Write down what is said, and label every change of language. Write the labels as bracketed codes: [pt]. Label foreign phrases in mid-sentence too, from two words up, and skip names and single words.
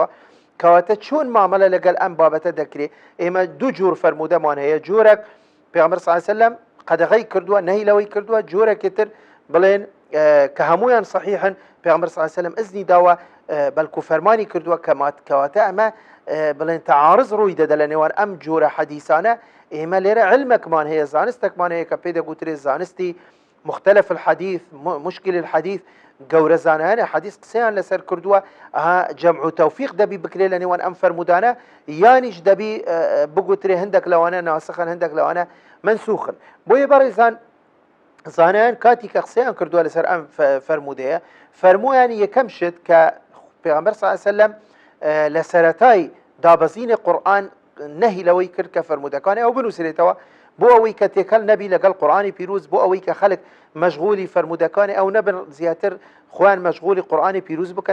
[ckb] کەواتە چۆن مامەلە لەگەڵ ئەم بابەتە دەکرێت؟ ئێمە دوو جۆر فرمودەمان هەیە، جۆرێک پێغەمبەر [ar] صلی الله علیه و سلم [ckb] قەدەغەی کردووە نەهی لەوەی کردووە، جۆرێکی تر بڵێن کە هەمویان صحیحن پیغمبر [ar] صلی الله علیه و سلم [ckb] ئذنی داوە بەلکو فەرمانی کردووە کەواتە ئەمە بڵێن تەعارض ڕووی دەدە لە نێوان ئەم جۆرە حەدیثانە. ئێمە لێرە علمێکمان هەیە، زانستێکمان هەیە کە پێی دەگوترێت زانستی [ar] مختلف الحديث مشكل الحديث [ckb] گەورە زانایانە حەدیث قسەیان لەسەر کردووە جەمع و تەوفیق دەبی بکرێت لە نێوان ئەم فەرمودانە یانیش دەبی بگوترێ هەندێک لەوانە ناسخن هەندێک لەوانە منسوخن. بۆیە بەڕێزان زانایان کاتی کە قسەیان کردووە لەسەر ئەم فەرمودەیە فەرموویانی یەکەم شت کە پێغەمبەر [ar] صلی الله علیه و سلم [ckb] لە سەرەتای دابەزینی قورئان نەهی لەوەی کرد کە فەرمودەکانی ئەو بنووسرێتەوە بۆ ئەوەی کە تێکەڵ نەبی لەگەڵ قورئانی پیرۆز، بۆ ئەوەی کە خەڵک مەشغولی فەرمودەکانی ئەو نەبن زیاتر خۆیان مەشغولی قورئانی پیرۆز بکەن.